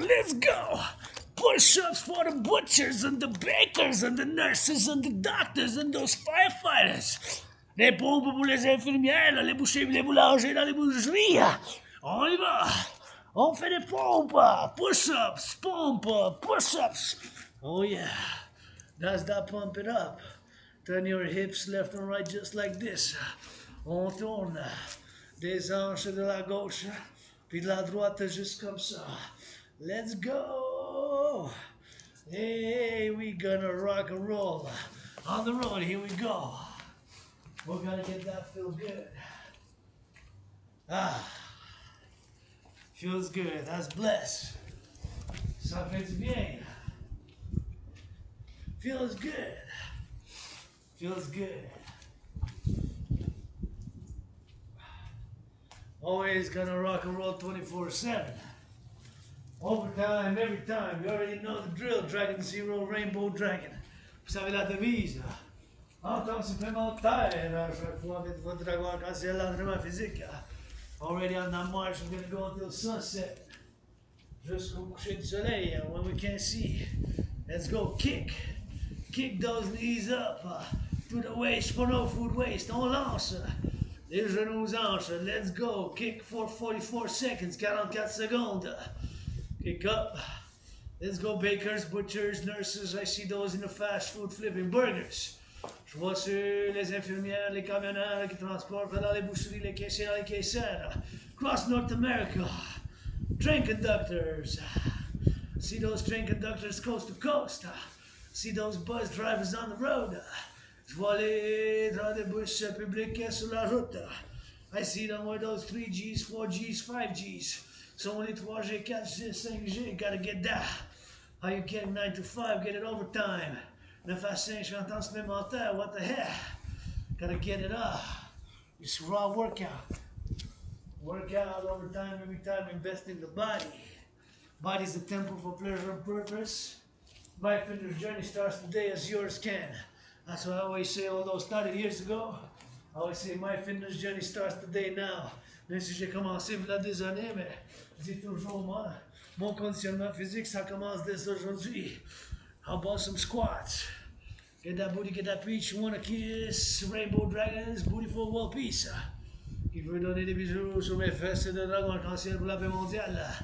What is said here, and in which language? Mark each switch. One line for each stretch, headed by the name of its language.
English: Let's go! Push-ups for the butchers and the bakers and the nurses and the doctors and those firefighters.
French: Des pompes pour les infirmières, les bouchers, les boulangers dans les boucheries. On y va! On fait des pompes, push-ups, pompes, push-ups.
English: Oh yeah, that's that pump it up. Turn your hips left and right just like this.
French: On tourne des hanches de la gauche, puis de la droite juste comme ça.
English: Let's go. Hey, we gonna rock and roll. On the road, here we go. We're gonna get that feel good. Feels good, that's blessed.
French: Ça fait du bien.
English: Feels good. Feels good. Always gonna rock and roll 24/7. Overtime, every time. You already know the drill.
French: Dragon Zero, Rainbow Dragon. Vous savez la devise. En temps supplémentaire, à chaque fois avec votre dragon arc-en-ciel, l'entraînement physique.
English: Already on that march, we're gonna go until sunset.
French: Jusqu'au coucher du soleil,
English: when we can't see. Let's go, kick. Kick those knees up to the waist for no food waste.
French: On lance les genoux aux hanches.
English: Let's go. Kick for 44 seconds,
French: 44 secondes.
English: Kick up. Let's go, bakers, butchers, nurses. I see those in the fast food flipping burgers.
French: Je vois sur les infirmières, les camionneurs qui transportent dans les boucheries, les caissiers, les caissières.
English: Across North America. Train conductors. See those train conductors coast to coast. See those bus drivers on the road.
French: Je vois les dans des bus publics sur la route.
English: I see them with those 3Gs, 4Gs, 5Gs. So only 3G, 4G, 5G. Gotta get that. How you get 9 to 5? Get it overtime.
French: 9 à 5, 50 ans supplémentaires.
English: What the heck? Gotta get it up. It's raw workout. Workout overtime, every time, invest in the body. Body's the temple for pleasure and purpose. My fitness journey starts today as yours can. That's what I always say, although started years ago. I always say my fitness journey starts today now.
French: Même si j'ai commencé il y a des années, mais je dis toujours moi, mon conditionnement physique, ça commence dès aujourd'hui.
English: How about some squats? Get that booty, get that peach, wanna kiss, rainbow dragons, booty for world peace.
French: Qui veut donner des bisous sur mes fesses de dragon arc-en-ciel pour la paix mondiale.